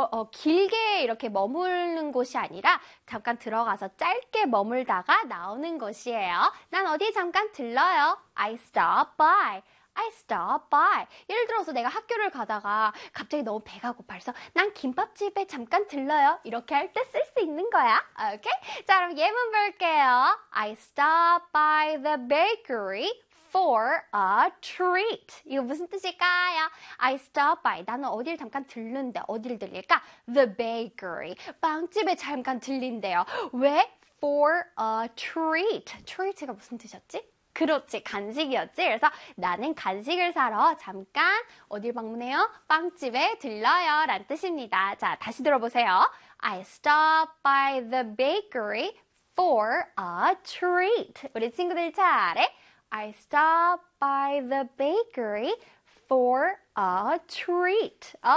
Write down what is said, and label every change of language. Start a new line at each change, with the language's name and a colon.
Korean: 길게 이렇게 머무르는 곳이 아니라 잠깐 들어가서 짧게 머물다가 나오는 곳이에요. 난 어디에 잠깐 들러요.
English: I stop by. I stop by.
Korean: 예를 들어서 내가 학교를 가다가 갑자기 너무 배가 고파서 난 김밥집에 잠깐 들러요. 이렇게 할 때 쓸 수 있는 거야. 오케이? 자, 그럼 예문 볼게요.
English: I stop by the bakery for a treat.
Korean: 이거 무슨 뜻일까요?
English: I stop by.
Korean: 나는 어딜 잠깐 들른데. 어딜 들릴까?
English: The bakery.
Korean: 빵집에 잠깐 들린대요. 왜?
English: For a treat. Treat가
Korean: 무슨 뜻이었지? 그렇지, 간식이었지. 그래서 나는 간식을 사러 잠깐 어딜 방문해요? 빵집에 들러요. 라는 뜻입니다. 자, 다시 들어보세요.
English: I stop by the bakery for a treat.
Korean: 우리 친구들 잘해.
English: I stop by the bakery for a treat.